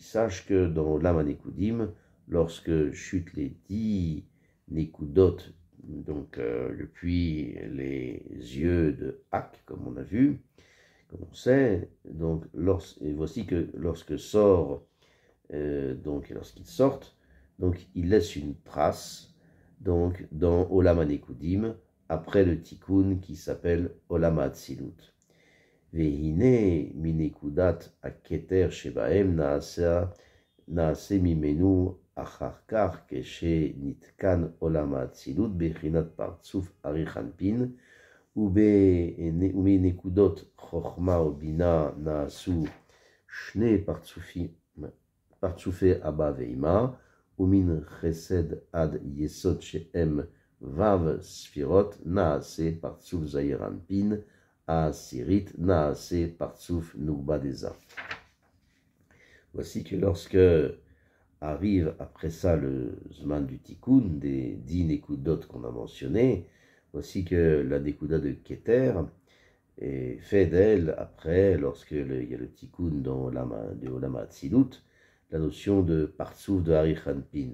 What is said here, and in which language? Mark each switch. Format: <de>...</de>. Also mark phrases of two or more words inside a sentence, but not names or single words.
<fr>Sache que dans l'Ama Nekudim, lorsque chutent les 10 Nekudot, donc depuis les yeux de Hak, comme on a vu, comme on sait, donc, et voici que lorsqu'ils sortent, donc ils laissent une trace, donc dans Olam HaNekudim, après le tikkun qui s'appelle Olam HaAtzilut.</fr> <he>והנה מנקודת הכתר שבהם נעשה ממנו אחר כך כשנתקן עולם האצילות בחינת פרצוף אריך אנפין, ומנקודות חוכמה ובינה נעשו שני פרצופי אבא ואמא, ומן חסד עד יסוד שהם ו' ספירות נעשה פרצוף זעיר אנפין, העשירית נעשה פרצוף נוגבה דזה.</he> <fr>Voici que lorsque arrive après ça le Zman du Tikkun, des 10 Nekudot qu'on a mentionné, voici que la Nekuda de Keter est fait d'elle après, lorsqu'il y a le Tikkun dans Olam HaAtzilut, la notion de Partsouf de Harichanpin.</fr>